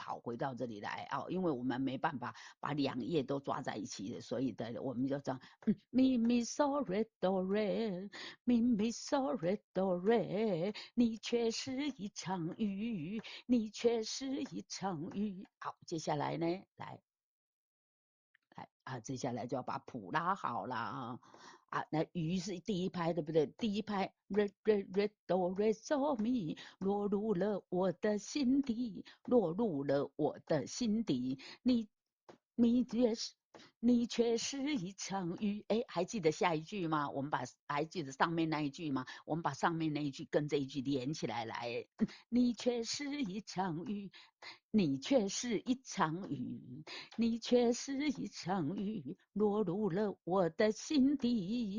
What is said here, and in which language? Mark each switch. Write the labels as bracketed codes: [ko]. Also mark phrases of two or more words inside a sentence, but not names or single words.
[zh] 好，回到这里来啊，因为我们没办法把2页都抓在一起的，所以的我们就这样，咪咪嗦瑞哆瑞，咪咪嗦瑞哆瑞，你却是一场雨，你却是一场雨。好，接下来呢，来。接下来就要把谱拉好了那鱼是第一拍，对不对？第一拍 re re re do re so mi 落入了我的心底，落入了我的心底。你却是一场雨，哎，还记得下一句吗？我们还记得上面那一句吗？我们把上面那一句跟这一句连起来，你却是一场雨，你却是一场雨，你却是一场雨，落入了我的心底。